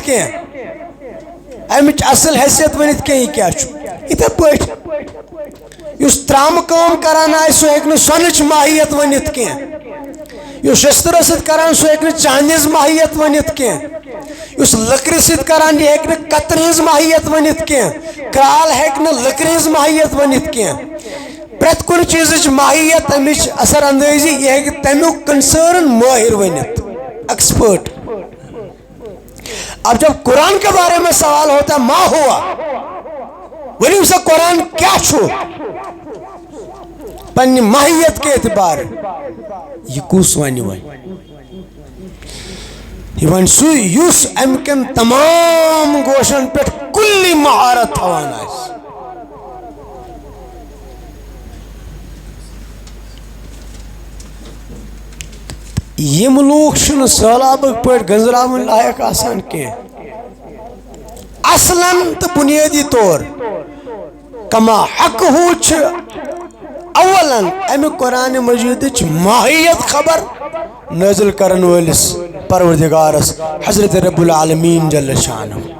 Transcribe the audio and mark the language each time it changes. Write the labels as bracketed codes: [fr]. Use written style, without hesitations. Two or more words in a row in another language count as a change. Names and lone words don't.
[ks] کینٛہہ امِچ اصل حیثیت ؤنِتھ کینٛہہ یہِ کیاہ چھُ یِتھے پٲٹھۍ یُس ترامہٕ کٲم کران آسہِ سُہ ہیٚکہِ نہٕ سۄنٕچ ماہیت ؤنِتھ کینٛہہ یُس شستٕرس سۭتۍ کران سُہ ہیٚکہِ نہٕ چاندِ ہٕنٛز ماہیت ؤنِتھ کینٛہہ یُس لٔکرِ سۭتۍ کران یہِ ہیٚکہِ نہٕ کترِ ہٕنٛز ماہیت ؤنِتھ کینٛہہ کرال ہیٚکہِ نہٕ لٔکرِ ہٕنٛز ماہیت ؤنِتھ کینٛہہ پرٛٮ۪تھ کُنہِ چیٖزٕچ ماہیت امِچ اثر اندٲزی یہِ ہیٚکہِ تمیُک کنسرن مٲہر ؤنِتھ ایکسپرٹ [ur] اب جب قرآن کے بارے میں سوال ہوتا ہے [ks] ما ہوا ؤنِو سا قرآن کیا چھُ پننہِ ماہیت [ur] کے اعتبار [ks] یہ کُس ونہِ وۄنۍ یہ ون سُے یُس امہِ کٮ۪ن تمام گوشن پٮ۪ٹھ کُلی مہارت تھاوان آسہِ یِم لوٗکھ چھِنہٕ سہلابٕکۍ پٲٹھۍ گنٛزراوٕنۍ لایق آسان کینٛہہ اصلاً تہٕ بُنیٲدی طور کما حق ہو چھِ اولن امہِ قرآن مجیدٕچ ماہیت خبر نازل کرن وٲلِس پروردگارس حضرت رب العالمین جل شانہ